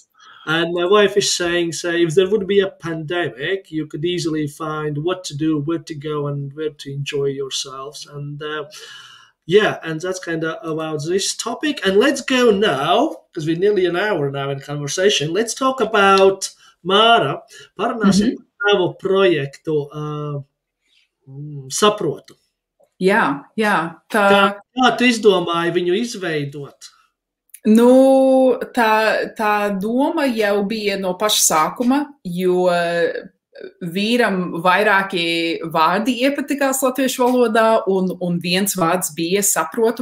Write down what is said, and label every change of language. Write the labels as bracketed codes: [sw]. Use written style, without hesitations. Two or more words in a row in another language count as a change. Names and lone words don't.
[en] And my wife is saying, if there would be a pandemic, you could easily find what to do, where to go, and where to enjoy yourselves. And and that's kind of about this topic. And let's go now, because we're nearly an hour now in conversation. Let's talk about Māra. [lv] Parunāsim par tavu projektu Saprotu. Jā. Kā tu izdomāji viņu izveidot? Nu, tā doma jau bija no paša sākuma, jo vīram vairāki vārdi iepatikās latviešu valodā, un viens vārds bija saprotu.